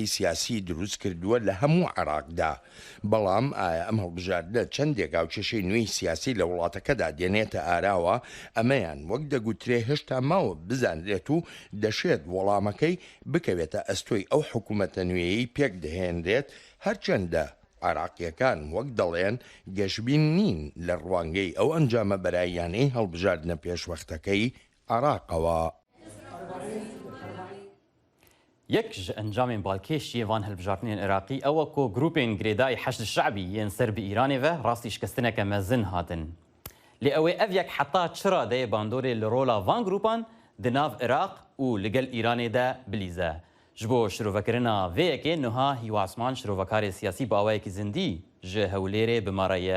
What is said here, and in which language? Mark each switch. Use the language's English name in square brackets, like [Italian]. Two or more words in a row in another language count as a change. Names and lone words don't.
[Central Kurdish] سیاسی دروست کردووە لە هەموو عێراقدا بەڵام ئایا ئەم هەڵبژاردنە چەندێک گاوچەشەی نوێی سیاسی لە وڵاتەکەدا دێنێتە ئاراوە ئەمەیان وەک دەگوترێ هێشتا ماوە بزانرێت و دەشێت وەڵامەکەی بکەوێتە ئەستۆی ئەو حکوومەتە نوێیەی پێک دەهێنرێت هەرچەندە عراقیەکان وەک دەڵێن گەشببین نین لە ڕوانگەی ئەو ئەنجامە بەرایانەی هەڵبژاردنە پێشوەختەکەی عراقەوە. [Kurdish] یەک ئەنجامên balkêşiyê van hilbijartinên Iraqî ew ku grûpên girêdayî Heşd Şeعbî yên ser bi Îranê ve rastî şikestineke mezin hatin. Lê ew ê ev yek heta çira deyê bandorê li rola van grûpan di nav Iraq û li gel Îranê de bilîze. Ji bo şirovekirina vê yekê niha Hîwa Esman şirovekarê siyasî bi awayekî zindî ji Hewlêrê bimare ye.